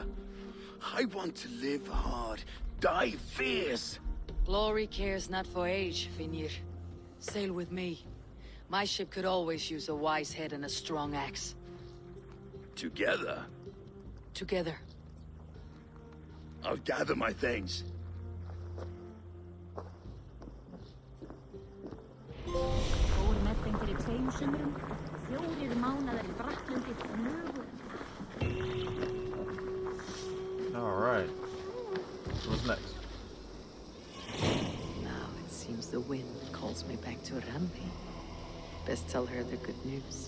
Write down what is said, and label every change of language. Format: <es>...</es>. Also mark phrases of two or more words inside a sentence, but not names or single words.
<en>I want to live hard, die fierce. Glory cares not for age, Finir. Sail with me. My ship could always use a wise head and a strong axe. Together? Together. I'll gather my things.</en> <is>Fór með þeim fyrir 2 sumrum, 4 mánaðar í Brattlundi og lögur.</is> <en>All right. What's next? Now it seems the wind calls me back to Randi. Best tell her the good news.</en>